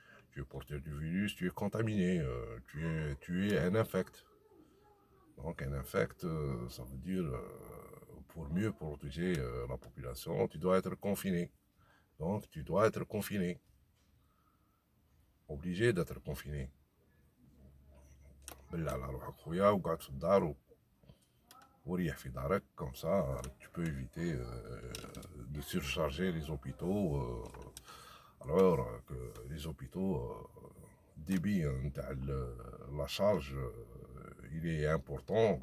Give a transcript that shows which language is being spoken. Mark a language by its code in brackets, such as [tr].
[fr] Tu es porteur du virus, tu es contaminé, tu es un infect. Donc un infect, ça veut dire pour mieux protéger la population, tu dois être confiné. Donc tu dois être confiné. Obligé d'être confiné. [ar] بالله على روحك خويا وقعد في الدار وريح في دارك. [fr] Comme ça, tu peux éviter de surcharger les hôpitaux. Alors que les hôpitaux, débit نتاع la charge il est important.